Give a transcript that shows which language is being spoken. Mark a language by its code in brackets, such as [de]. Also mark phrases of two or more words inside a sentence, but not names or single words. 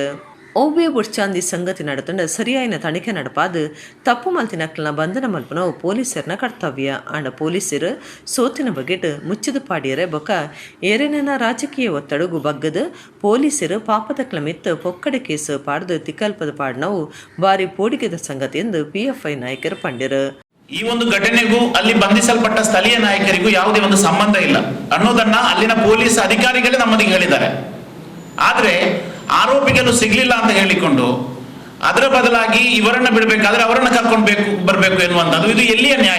[tcy] ಒವ್ವೆ ಬುಡ್ಚಾಂದಿ ಸಂಗತಿ ನಡತಂಡ ಸರಿಯಾಯಿನ ತನಿಖೆ ನಡಪಾದು ತಪ್ಪು ಮಲ್ತಿನಕ್ಲನ ಬಂಧನ ಮಲ್ಪನವು ಪೊಲೀಸರ್ನ ಕರ್ತವ್ಯ. ಆಂಡ ಪೊಲೀಸರು ಸೋತಿನ ಬಗೆಟ್ ಮುಚ್ಚಿದ ಪಾಡಿಯರೆ ಬೊಕ್ಕ ಏರೇನ ರಾಜಕೀಯ ಒತ್ತಡಗು ಬಗ್ಗದ ಪೊಲೀಸರು ಪಾಪದಕ್ಲ ಮಿತ್ ಪೊಕ್ಕಡೆ ಕೇಸು ಪಾಡ್ದು ತಿಕ್ಕಲ್ಪದ ಪಾಡ್ನವು ಬಾರಿ ಪೋಡಿಗೆದ ಸಂಗತಿ ಎಂದು ಪಿಎಫ್ಐ ನಾಯಕರು ಪಂಡಿರು. [kn] ಈ ಒಂದು ಘಟನೆಗೂ ಅಲ್ಲಿ ಬಂಧಿಸಲ್ಪಟ್ಟ ಸ್ಥಳೀಯ ನಾಯಕರಿಗೂ ಯಾವುದೇ ಒಂದು ಸಂಬಂಧ ಇಲ್ಲ ಅನ್ನೋದನ್ನ ಅಲ್ಲಿನ ಪೊಲೀಸ್ ಅಧಿಕಾರಿಗಳೇ ನಮ್ಮದಿಗೆ ಹೇಳಿದ್ದಾರೆ. ಆದ್ರೆ ಆರೋಪಿಗಳು ಸಿಗ್ಲಿಲ್ಲ ಅಂತ ಹೇಳಿಕೊಂಡು ಅದರ ಬದಲಾಗಿ ಇವರನ್ನ ಬಿಡಬೇಕಾದ್ರೆ ಅವರನ್ನ ಕರ್ಕೊಂಡು ಬರಬೇಕು ಎನ್ನುವಂಥದ್ದು ಇದು ಎಲ್ಲಿಯ ನ್ಯಾಯ?